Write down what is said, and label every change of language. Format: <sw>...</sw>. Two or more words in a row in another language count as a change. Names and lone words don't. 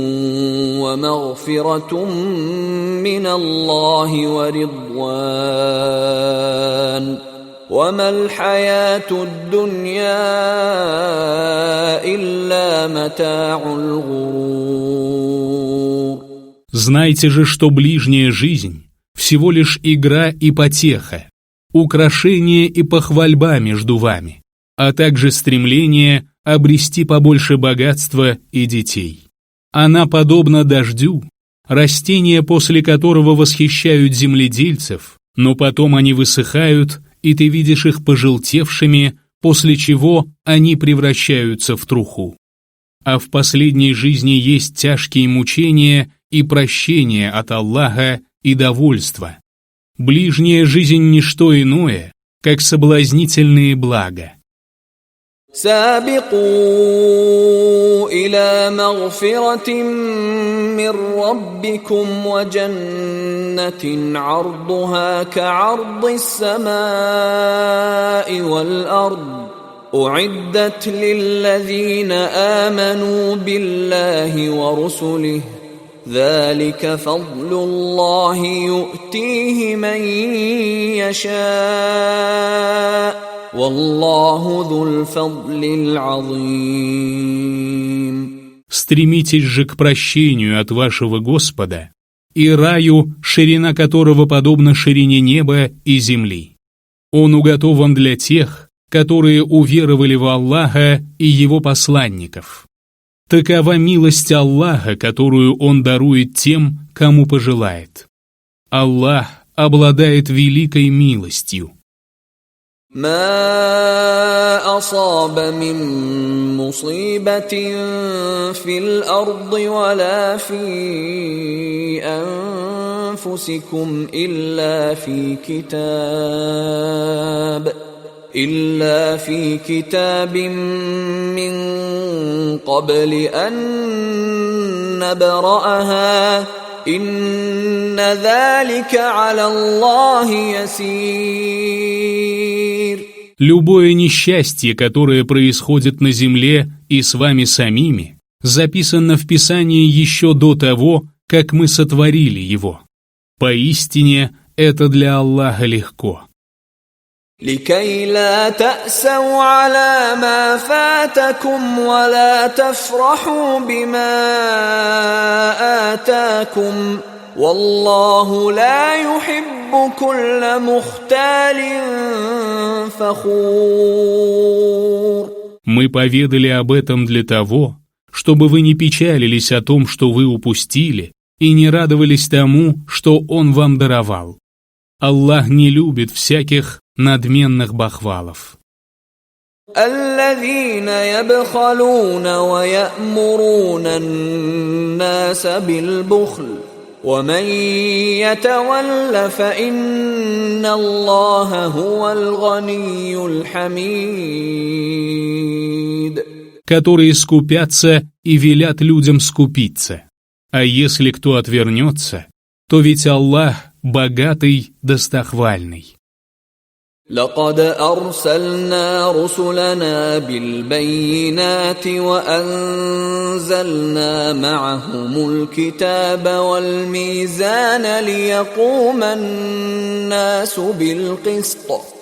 <ar>ومغفرة من الله ورضوان وما الحياة الدنيا إلا متاع الغرور.</ar> <ru>Знайте же, что ближняя жизнь – всего лишь игра и потеха, украшение и похвальба между вами, а также стремление обрести побольше богатства и детей. Она подобна дождю, растения, после которого восхищают земледельцев, но потом они высыхают, и ты видишь их пожелтевшими, после чего они превращаются в труху. А в последней жизни есть тяжкие мучения и прощение от Аллаха и довольство. Ближняя жизнь – ничто иное, как соблазнительные блага.</ru> <ar>سابقوا إلى مغفرة من ربكم وجنة عرضها كعرض السماء والأرض أعدت للذين آمنوا بالله ورسله ذلك فضل الله يؤتيه من يشاء والله ذو الفضل العظيم.</ar> <ru>Стремитесь же к прощению от вашего Господа и раю, ширина которого подобна ширине неба и земли. Он уготован для тех, которые уверовали в Аллаха и Его посланников. Такова милость Аллаха, которую Он дарует тем, кому пожелает. Аллах обладает великой милостью.</ru> <ar>ما أصاب من مصيبة في الأرض ولا في أنفسكم إلا في كتاب من قبل أن نبرأها إن ذلك على الله يسير.</ar> <ru>Любое несчастье, которое происходит на земле и с вами самими, записано в Писании еще до того, как мы сотворили его. Поистине, это для Аллаха легко.</ru> <ar>لكي لا تأسوا على ما فاتكم ولا تفرحوا بما آتاكم والله لا يحب كل مختال فخور.</ar> <ru>Мы поведали об этом для того, чтобы вы не печалились о том, что вы упустили, и не радовались тому, что Он вам даровал. Аллах не любит всяких надменных бахвалов.</ru> <ar>الذين يبخلون ويأمرون الناس بالبخل ومن يتول فإن الله هو الغني الحميد.</ar> <ru>Которые скупятся и велят людям скупиться. А если кто отвернется, то ведь Аллах богатый, достохвальный.</ru> <ar>لقد أرسلنا رسلنا بالبينات وأنزلنا معهم الكتاب والميزان ليقوم الناس بالقسط</ar>